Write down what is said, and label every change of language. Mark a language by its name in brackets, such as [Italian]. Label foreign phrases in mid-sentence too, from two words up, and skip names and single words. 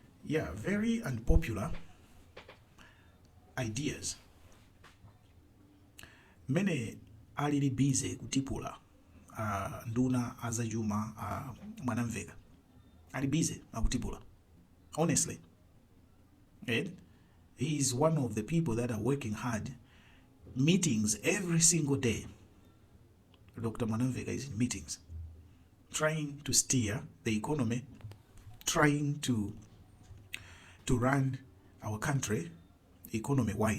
[English] Yeah, very unpopular ideas. [Nyanja] Mene alili busy kutipula nduna azajuma mwanamveka. Ali busy akutipula. [English] Honestly. Right? He is one of the people that are working hard. Meetings every single day. Dr. Mwanamveka is in meetings. Trying to steer the economy. Trying to run our country economy-wise.